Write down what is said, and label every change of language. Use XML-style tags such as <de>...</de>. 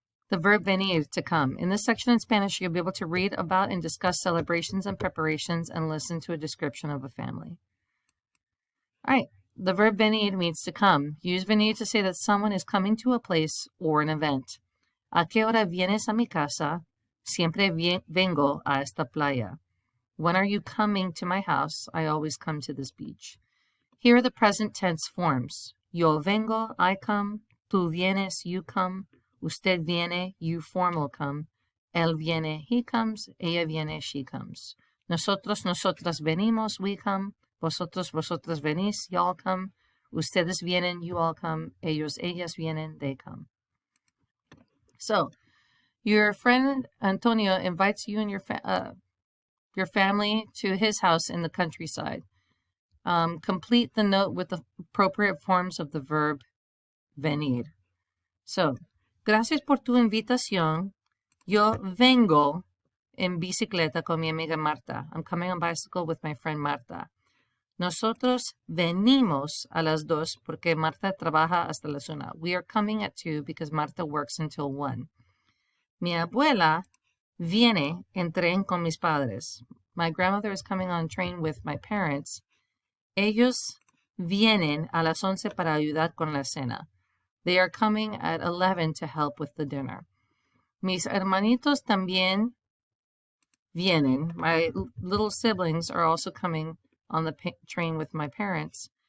<en>The verb venir, to come. In this section in Spanish, you'll be able to read about and discuss celebrations and preparations and listen to a description of a family. All right, the verb venir means to come. Use venir to say that someone is coming to a place or an event.</en> <es>¿A qué hora vienes a mi casa? Siempre vengo a esta playa.</es> <en>When are you coming to my house? I always come to this beach. Here are the present tense forms.</en> <es>Yo vengo,</es> <en>I come.</en> <es>Tú vienes,</es> <en>you come.</en> <es>Usted viene,</es> <en>you formal come.</en> <es>Él viene,</es> <en>he comes.</en> <es>Ella viene,</es> <en>she comes.</en> <es>Nosotros, nosotras venimos,</es> <en>we come.</en> <es>Vosotros, vosotras venís,</es> <en>y'all come.</en> <es>Ustedes vienen,</es> <en>you all come.</en> <es>Ellos, ellas vienen,</es> <en>they come. So, your friend Antonio invites you and your family to his house in the countryside. Complete the note with the appropriate forms of the verb venir.</en> <es>So, gracias por tu invitación. Yo vengo en bicicleta con mi amiga Marta.</es> <en>I'm coming on bicycle with my friend Marta.</en> <es>Nosotros venimos a las 2 porque Marta trabaja hasta las 1.</es> <en>We are coming at 2 because Marta works until 1.</en> <es>Mi abuela viene en tren con mis padres.</es> <en>My grandmother is coming on train with my parents.</en> <es>Ellos vienen a las 11 para ayudar con la cena.</es> <en>They are coming at 11 to help with the dinner.</en> <es>Mis hermanitos también vienen.</es> <en>My little siblings are also coming on the train with my parents.</en>